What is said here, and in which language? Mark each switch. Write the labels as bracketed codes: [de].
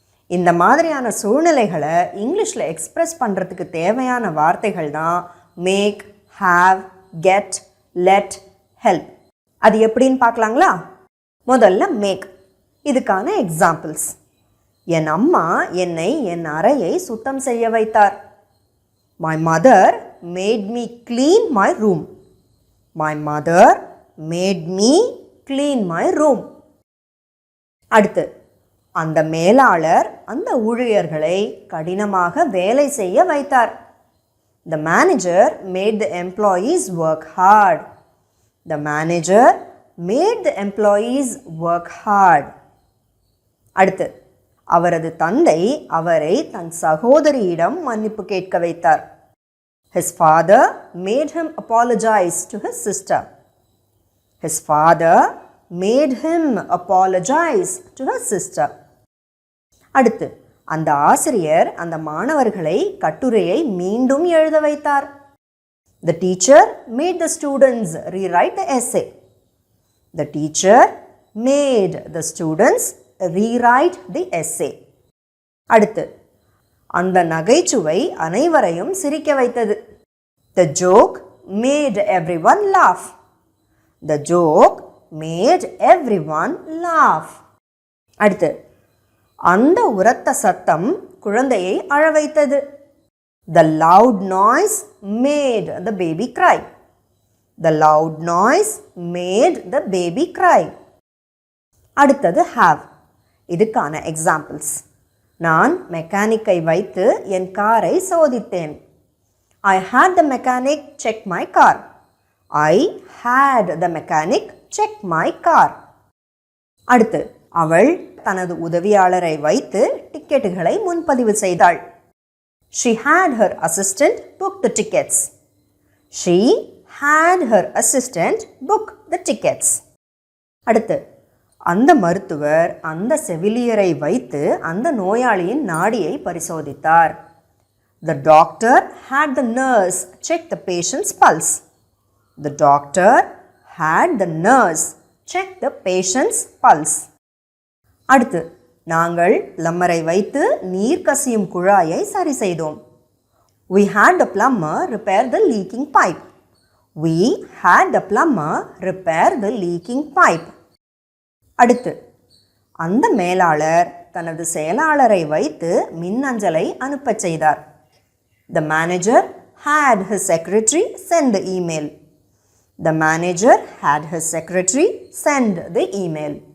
[ta] இந்த மாதிரியான சூழ்நிலைகளை இங்கிலீஷில் எக்ஸ்ப்ரெஸ் பண்ணுறதுக்கு தேவையான வார்த்தைகள் தான் make, have, get, let, help. அது எப்படின்னு பார்க்கலாங்களா? முதல்ல மேக். இதுக்கான எக்ஸாம்பிள்ஸ்: என் அம்மா என்னை என் அறையை சுத்தம் செய்ய வைத்தார். [en] My mother made me clean my room. My mother made me clean my room. [ta] அடுத்து, அந்த மேலாளர் அந்த ஊழியர்களை கடினமாக வேலை செய்ய வைத்தார். [en] The manager made the employees work hard. The manager made the employees work hard. [ta] அடுத்து, அவரது தந்தை அவரை தன் சகோதரியிடம் மன்னிப்பு கேட்க வைத்தார். [en] His father made him apologize to his sister. His father made him apologize to his sister. [ta] அடுத்து, அந்த ஆசிரியர் அந்த மாணவர்களை கட்டுரையை மீண்டும் எழுத வைத்தார். [en] The teacher made the students rewrite the essay. The teacher made the students rewrite the essay. [ta] அடுத்து, அந்த நகைச்சுவை அனைவரையும் சிரிக்க வைத்தது. [en] The joke made everyone laugh. The joke made everyone laugh. [ta] அடுத்து, அந்த உரத்த சத்தம் குழந்தையை அழ வைத்தது. [en] The loud noise made the baby cry. The loud noise made the baby cry. [ta] அடுத்தது have. இதுக்கான எக்ஸாம்பிள்ஸ்: நான் மெக்கானிக்கை வைத்து என் காரை சோதித்தேன். [en] I had the mechanic check my car. I had the mechanic check my car. [ta] அடுத்து, அவள் தனது உதவியாளரை வைத்து டிக்கெட்டுகளை முன்பதிவு செய்தாள். [en] She had her assistant book the tickets. She had her assistant book the tickets. [ta] அடுத்து, அந்த மருத்துவர் அந்த செவிலியரை வைத்து அந்த நோயாளியின் நாடியை பரிசோதித்தார். [en] The doctor had the nurse check the patient's pulse. The doctor had the nurse check the patient's pulse. [ta] அடுத்து, நாங்கள் பிளம்பரை வைத்து நீர் கசியும் குழாயை சரி செய்தோம். [en] We had the plumber repair the leaking pipe. We had the plumber repair the leaking pipe. [ta] அடுத்து, அந்த மேலாளர் தனது செயலாளரை வைத்து மின்னஞ்சலை அனுப்பச் செய்தார். [en] The manager had his secretary send the email. The manager had his secretary send the email.